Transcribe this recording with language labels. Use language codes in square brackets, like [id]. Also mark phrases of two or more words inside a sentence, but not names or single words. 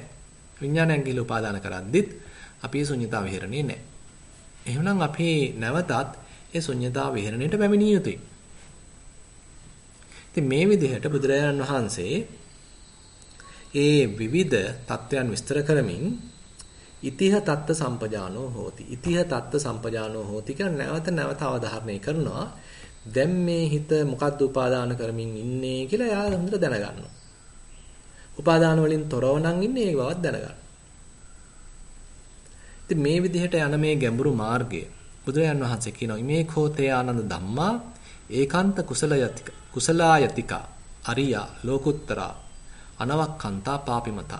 [si] විඥානයක් ගිහිලා උපාදාන කරද්දිත් අපි ශුන්‍යතා විහරණේ නැහැ. එහෙනම් අපි නැවතත් ඒ ශුන්‍යතා විහරණයට පැමිණිය යුතුයි. ඉතින් මේ විදිහට බුදුරජාණන් වහන්සේ ඒ විවිධ தත්වයන් විස්තර කරමින් [pi] ඉතිහ තත්ත සම්පජානෝ හෝති. ඉතිහ තත්ත සම්පජානෝ හෝති [si] කියලා නැවත අවධාරණය කරනවා. දැන් මේ හිත මොකද්ද උපාදාන කරමින් ඉන්නේ කියලා එයා හොඳට දැනගන්නවා. උපාදාන වලින් තොරව නම් ඉන්නේ ඒ බවත් දැනගන්න. ඉතින් මේ විදිහට යන මේ ගැඹුරු මාර්ගය බුදුරජාන් වහන්සේ කියනවා [pi] මේ කෝතේ ආනන්ද ධම්මා ඒකාන්ත කුසලායතික අරියා ලෝකුත්තරා අනවක්ඛන්තා පාපිමතා.